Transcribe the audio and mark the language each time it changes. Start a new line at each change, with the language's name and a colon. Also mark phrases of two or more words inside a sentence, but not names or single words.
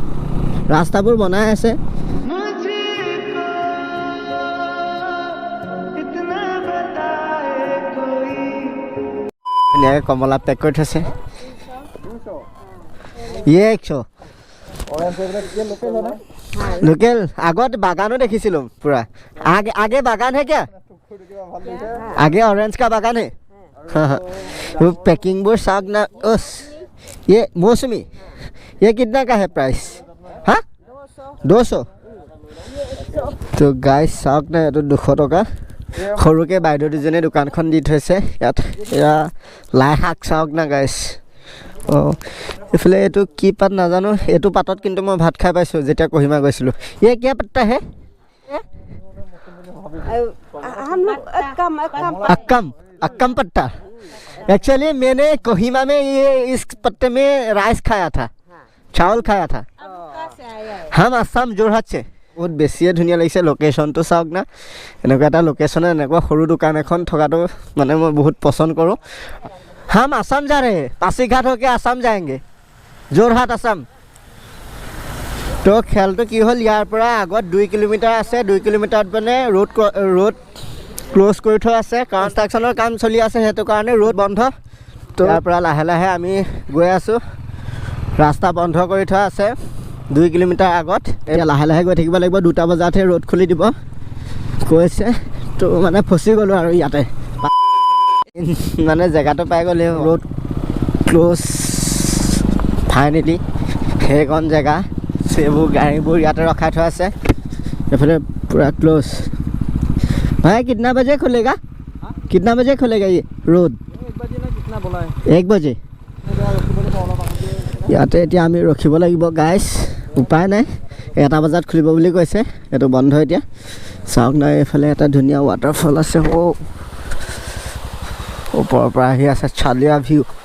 Assamese: ৰাস্তাবোৰ বনাই আছে। ধুনীয়াকৈ কমলা পেক কৰি থৈছে। লোকেল আগত বাগানো দেখিছিলোঁ পুৰা।
Hindi: आगे बागान है क्या? आगे ऑरेंज का बागान है। वो पैकिंग बोर्ड साग ना उस ये मौसमी, ये कितना का है प्राइस? हाँ 200। तो गाइस साग ना ये तो 200 टका।
Assamese: সৰুকে বাইদেউ দুজনে দোকানখন দি থৈছে ইয়াত। এয়া লাই শাক চাওক না গাইছ। অঁ এইফালে এইটো কি পাত নাজানো, এইটো পাতত কিন্তু মই ভাত খাই পাইছোঁ যেতিয়া কহিমা গৈছিলোঁ।
Hindi: ये क्या पत्ता है? हम लोग अक्कम पत्ता। एक्चुअली मैंने कोहिमा में ये इस पत्ते में राइस खाया था, चावल खाया था। हम आसाम जोरहाट से। बहुत
Assamese: বেছিয়ে ধুনীয়া লাগিছে লোকেশ্যনটো চাওক না। এনেকুৱা এটা লোকেশ্যনে এনেকুৱা সৰু দোকান এখন থকাটো মানে মই বহুত পচন্দ কৰোঁ।
Hindi: हम आसाम जा रहे हैं, पासीघाट होके आसाम जाएंगे, जोरहाट आसाम।
Assamese: তো খেলটো কি হ'ল, ইয়াৰ পৰা আগত 2 কিলোমিটাৰ আছে। 2 কিলোমিটাৰত মানে
English: road close
Assamese: কৰি থোৱা আছে, কনষ্ট্ৰাকশ্যনৰ কাম চলি আছে, সেইটো কাৰণে ৰোড বন্ধ। তো ইয়াৰ পৰা লাহে লাহে আমি গৈ আছোঁ, ৰাস্তা বন্ধ কৰি থোৱা আছে 2 কিলোমিটাৰ আগত। এতিয়া লাহে লাহে গৈ থাকিব লাগিব, 2টা বজাতহে ৰোড খুলি দিব কৈছে। তো মানে ফচি গ'লোঁ আৰু ইয়াতে, মানে জেগাটো পাই গ'লে
English: road close
Assamese: ফাইনেলি। সেইখন জেগা এইবোৰ গাড়ীবোৰ ইয়াতে ৰখাই থোৱা আছে, এইফালে পূৰা ক্ল'জ।
Hindi: ভাই कितना बजे खुलेगा? कितना बजे खुलेगा ये रोड? 1 बजे।
Assamese: ইয়াতে এতিয়া আমি ৰখিব লাগিব গাইছ, উপায় নাই। 1টা বজাত খুলিব বুলি কৈছে, এইটো বন্ধ এতিয়া। চাওক না এইফালে এটা ধুনীয়া ৱাটাৰফল আছে। ওপৰৰ পৰা আহি আছে চালিয়া ভিউ।